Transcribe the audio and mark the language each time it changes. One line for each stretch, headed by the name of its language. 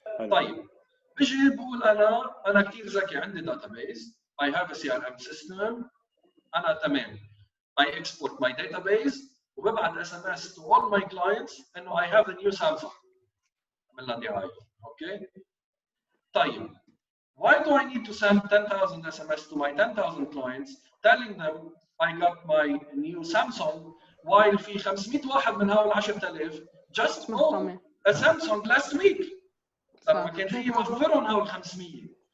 Arabic: طيب بيجي بقول انا كثير ذكي عندي database,
English: I have a CRM system,
Arabic: انا تمام.
English: I export my database
Arabic: وببعت
English: SMS to all my clients
Arabic: انه
English: I have a new Samsung.
Arabic: عملنا دعاية، اوكي؟ طيب
English: why do I need to send 10,000 SMS to my 10,000 clients telling them I got my new Samsung while
Arabic: في 500 واحد من هؤلاء
English: 10,000 just bought a Samsung last week.
Arabic: طب ما كان في يوفرهم هؤلاء 500.